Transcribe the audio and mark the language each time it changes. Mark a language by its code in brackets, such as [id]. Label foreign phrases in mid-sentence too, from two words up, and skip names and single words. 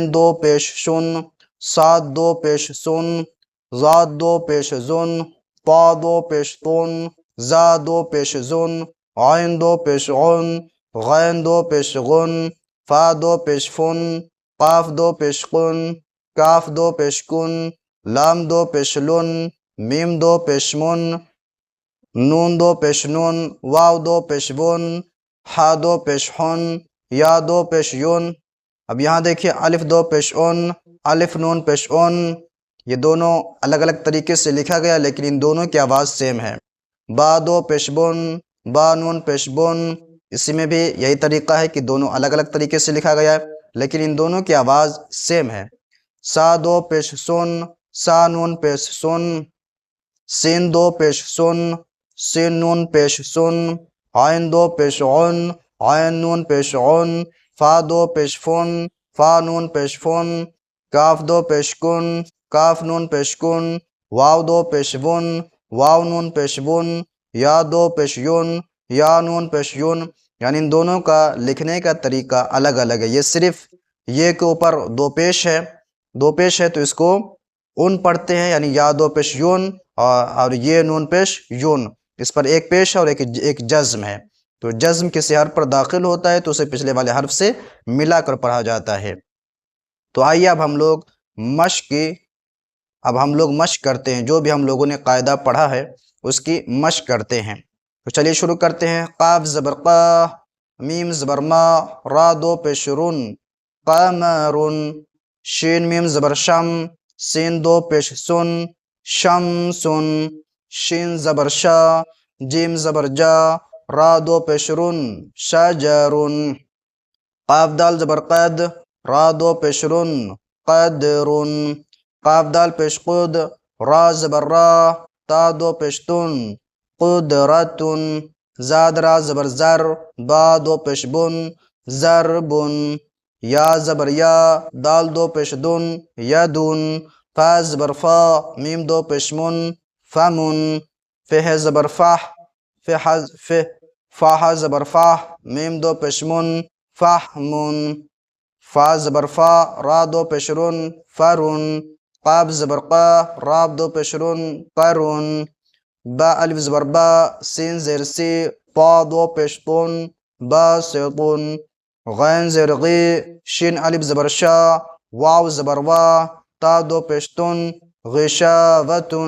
[ur] دو پیش شن، صاد دو پیش سن، زاد دو پیش زن، طا دو پیش تن، زا دو پیش زن، عین دو پیش عن، غین دو پیش غن، فا دو پیش فن، قاف دو پیش قن، کاف دو پیش کن، لام دو پیش لن، میم دو پیش من، نون دو پیش نون، واو دو پیش ون، ہا دو پیش ہن، یا دو پیش یون۔ اب یہاں دیکھیے الف دو پیش ان، الف نون پیش ان، یہ دونوں الگ الگ طریقے سے لکھا گیا لیکن ان دونوں کی آواز سیم ہے۔ با دو پیش بن، با نون پیش بن، اسی میں بھی یہی طریقہ ہے کہ دونوں الگ الگ طریقے سے لکھا گیا ہے لیکن ان دونوں کی آواز سیم ہے۔ سا دو پیش سن، سا نون پیش سن، سین دو پیش سن، سین نون پیش سن، عین دو پیش عن، عین نون پیش عن، فا دو پیش فن، فا نون پیش فن، کاف دو پیش کن، کاف نون پیش کن، واو دو پیش ون، واو نون پیش ون، یا دو پیش یون، یا نون پیش یون۔ یعنی ان دونوں کا لکھنے کا طریقہ الگ الگ ہے۔ یہ صرف یہ کے اوپر دو پیش ہے، دو پیش ہے تو اس کو ان پڑھتے ہیں، یعنی یا دو پیش یون، اور یہ نون پیش یون، اس پر ایک پیش ہے اور ایک جزم ہے۔ تو جزم کسی حرف پر داخل ہوتا ہے تو اسے پچھلے والے حرف سے ملا کر پڑھا جاتا ہے۔ تو آئیے اب ہم لوگ مشق کرتے ہیں، جو بھی ہم لوگوں نے قاعدہ پڑھا ہے اس کی مشق کرتے ہیں۔ تو چلیے شروع کرتے ہیں۔ قاف زبر قا، میم زبر ما، را دو پیش رن، قمرن، شین میم زبر شم، سین دو پیش سن، شمسن، شین زبر شا، جیم زبر جا، را دو پیش رن، شجرن، قاف دال زبر قد، را دو پیش رن، قدرن، قاف دال پیش قد، را زبر را، تا دو پیش تن، قدرتن، زاد را زبر زر، با دو پیش بن، زربن، یا زبر یا، دال دو پیش دن، یدن، فا زبر فا، میم دو پیش من، فمن، فہ زبر فح، فاح زبر فاح، میم دو پیش من، فحمن، فا زبر فا، را دو پیش رن، فرن، قاب زبر قا، را دو پیش رن، قرن، با الف زبر با، سین زیر سی، طا دو پیش طن، باسطن، غین زیر غی، شین الف زبر شا، واو زبر وا، تا دو پیش تن، غشاوتن۔